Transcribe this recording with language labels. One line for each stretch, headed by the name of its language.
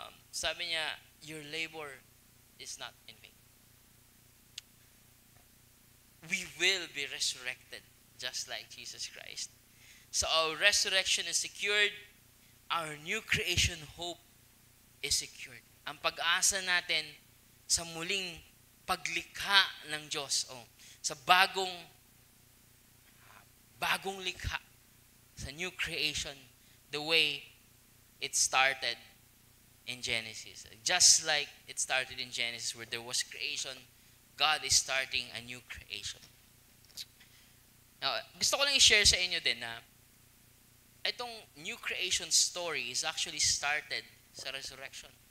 Filipino: Sabi niya,
English: your labor is not in vain. We will be resurrected just like Jesus Christ. So our resurrection is secured. Our new creation hope is secured.
Filipino: Ang pag-asa natin sa muling paglikha ng Diyos, sa bagong likha, sa new creation,
English: the way it started in Genesis. Just like it started in Genesis where there was creation, God is starting a new creation.
Filipino: Now, gusto ko lang i-share sa inyo din na itong new creation story
English: is actually started
Filipino: sa resurrection.